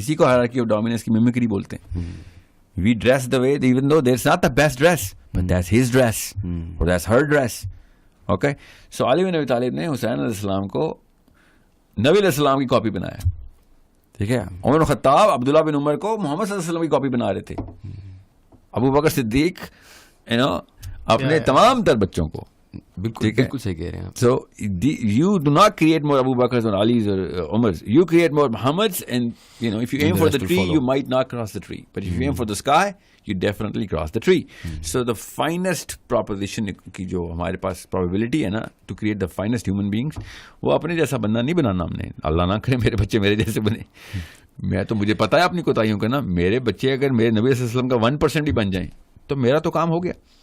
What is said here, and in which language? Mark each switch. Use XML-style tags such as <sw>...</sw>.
<ur>اسی کو hierarchy of dominance کی میمکری بولتے ہیں.</ur> <en>We dress the way even though there is not the best dress but that's his dress اور that's her dress.</en> <ur>اوکے, سو علی بن ابی طالب نے حسین علیہ السلام کو نبی علیہ السلام کی کاپی بنایا. ٹھیک ہے, عمر بن خطاب عبداللہ بن عمر کو محمد صلی اللہ علیہ وسلم کی کاپی بنا رہے تھے. ابو بکر صدیق اپنے تمام تر بچوں کو. بالکل صحیح کہہ رہے ہیں.</ur> <en>So you do not create more Abu Bakrs or Alis or Umars. You create more Muhammads, and if you aim for the tree, you might not cross the tree. But if you aim for the sky, you definitely cross the tree. So the finest proposition</en> <ur>کی جو ہمارے پاس probability ہے نا</ur> <en>to create the finest human beings,</en> <ur>وہ اپنے جیسا بندہ نہیں بنانا ہم نے. اللہ نہ کرے میرے بچے میرے جیسے بنے. میں تو مجھے پتا ہے اپنی کوتاہیوں کا نا. میرے بچے اگر میرے نبی صلی اللہ علیہ وسلم کا 1% بھی بن جائیں تو میرا تو کام ہو گیا.</ur>